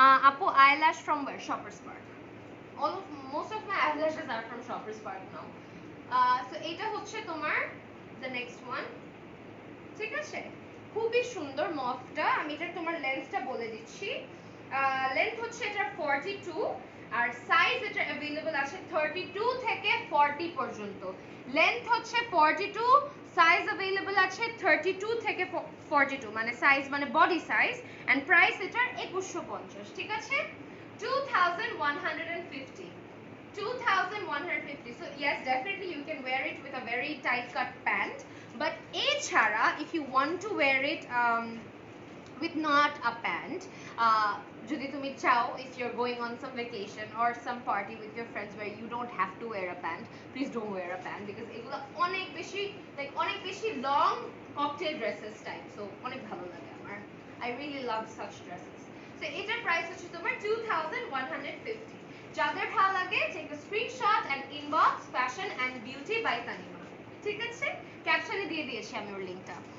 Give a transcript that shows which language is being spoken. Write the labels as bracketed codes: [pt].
[en] আপু eyelash from Shoppers Park, most of my eyelashes are from Shoppers Park now. [bn] So এটা হচ্ছে তোমার the next one, ঠিক আছে? খুবই সুন্দর মফটা। আমি এটা তোমার লেন্থটা বলে দিচ্ছি। লেন্থ হচ্ছে এটা 42, আর সাইজ এটা अवेलेबल আছে 32 থেকে 40 পর্যন্ত। লেন্থ হচ্ছে 42, সাইজ अवेलेबल আছে 32 থেকে 42, মানে সাইজ মানে বডি সাইজ, এন্ড প্রাইস এটার 2150, ঠিক আছে? [en] 2150, 2150. So yes, definitely you can wear it with a very tight cut pant, but এছাড়া if you want to wear it with not a pant, [bn] যদি তুমি চাও, [en] if you're going on some vacation or some party with your friends where you don't have to wear a pant, please don't wear a pant, because [bn] এগুলো অনেক বেশি অনেক বেশি [en] long cocktail dresses type, so [bn] অনেক ভালো লাগে আমার। [en] I really love such dresses. [bn] So এটার প্রাইস হচ্ছে তোমার 2150। যাদের ভালো লাগে [en] take a screenshot [bn] and inbox fashion and beauty by Tanima, ঠিক আছে? ক্যাপশনে দিয়ে দিয়েছি আমি ওর লিংকটা।